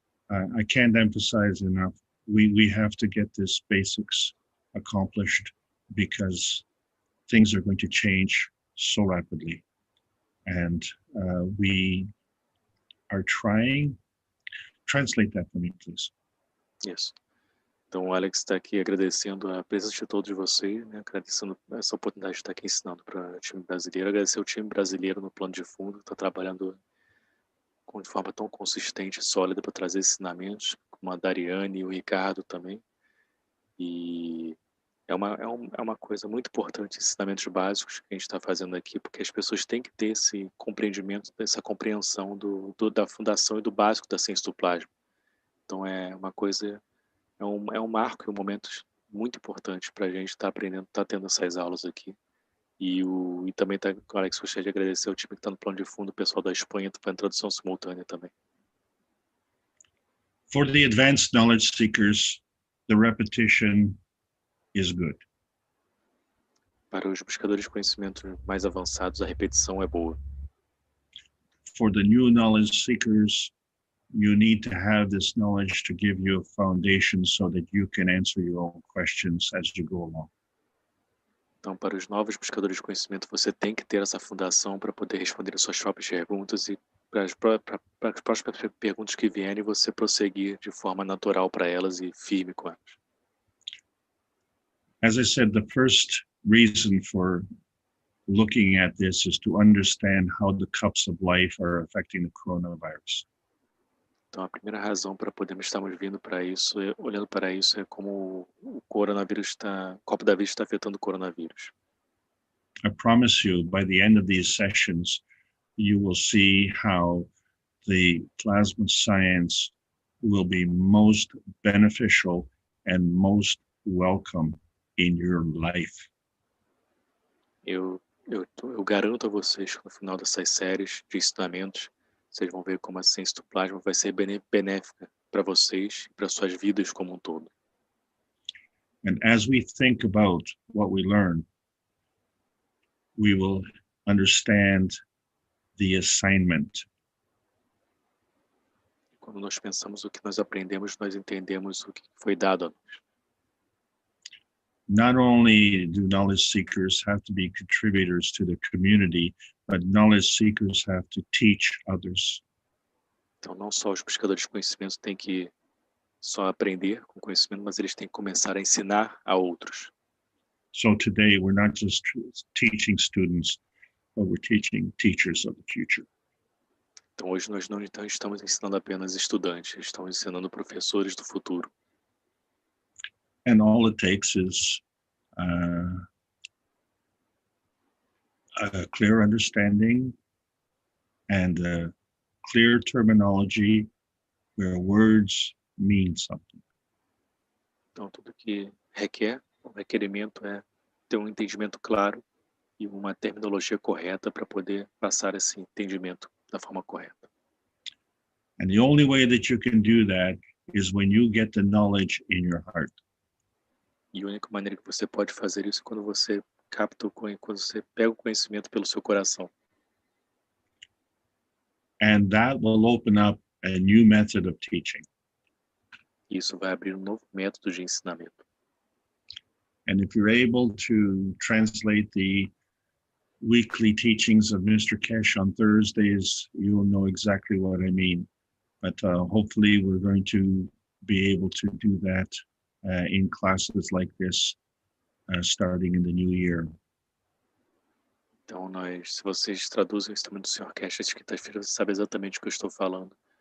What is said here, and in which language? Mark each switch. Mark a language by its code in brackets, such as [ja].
[en] I can't emphasize enough, we have to get this basics accomplished because things are going to change so rapidly. And we are trying. Translate that for me, please. Yes. [pt] Então, o Alex está aqui agradecendo a presença de todos vocês, né? Agradecendo essa oportunidade de estar aqui ensinando para o time brasileiro, agradecer o time brasileiro no plano de fundo, que está trabalhando de forma tão consistente e sólida para trazer ensinamentos, como a Dariane e o Ricardo também. E É uma coisa muito importante, ensinamentos básicos que a gente está fazendo aqui, porque as pessoas têm que ter esse compreendimento, essa compreensão da fundação e do básico da ciência do plasma. Então é uma coisa, é um marco e um momento muito importante para a gente estar aprendendo, estar tendo essas aulas aqui. E também, Alex, gostaria de agradecer ao time que está no plano de fundo, o pessoal da Espanha, para a tradução simultânea também. [en] For the advanced knowledge seekers, the repetition is good. [pt] Para os buscadores de conhecimento mais avançados, a repetição é boa. [en] For the new knowledge seekers, you need to have this knowledge to give you a foundation so that you can answer your own questions as you go along. [pt] Então, para os novos buscadores de conhecimento, você tem que ter essa fundação para poder responder as suas próprias perguntas e para as próprias perguntas que vierem, você prosseguir de forma natural para elas e firme com elas. [en] As I said, the first reason for looking at this is to understand how the cups of life are affecting the coronavirus. [pt] Então, a primeira razão para podermos estarmos vindo para isso, olhando para isso, é como o coronavírus o copo da vida está afetando o coronavírus. [en] I promise you, by the end of these sessions, you will see how the plasma science will be most beneficial and most welcome in your life. [pt] Eu garanto a vocês que no final dessas séries de ensinamentos, vocês vão ver como a ciência do plasma vai ser benéfica para vocês e para suas vidas como um todo. [en] And as we think about what we learn, we will understand the assignment. [pt] Quando nós pensamos o que nós aprendemos, nós entendemos o que foi dado a nós. [en] Not only do knowledge seekers have to be contributors to the community, but knowledge seekers have to teach others. [pt] Então, não só os buscadores de conhecimento têm que só aprender com conhecimento, mas eles têm que começar a ensinar a outros. [en] So today we're not just teaching students, but we're teaching teachers of the future. [pt] Então, hoje nós não estamos ensinando apenas estudantes, estamos ensinando professores do futuro. [en] And all it takes is a clear understanding and a clear terminology where words mean something. [pt] Então, tudo que o requerimento é ter um entendimento claro e uma terminologia correta para poder passar esse entendimento da forma correta. [en] And the only way that you can do that is when you get the knowledge in your heart. [pt] E a única maneira que você pode fazer isso é quando você quando você pega o conhecimento pelo seu coração. [en] And that will open up a new method of teaching. [pt] Isso vai abrir um novo método de ensinamento. [en] And if you're able to translate the weekly teachings of Mr. Keshe on Thursdays, you will know exactly what I mean. But hopefully we're going to be able to do that in classes like this, starting in the new year. [pt] Então, se vocês traduzem o ensinamento do Sr. Keshe de quinta-feira, você sabe exatamente o que eu estou falando.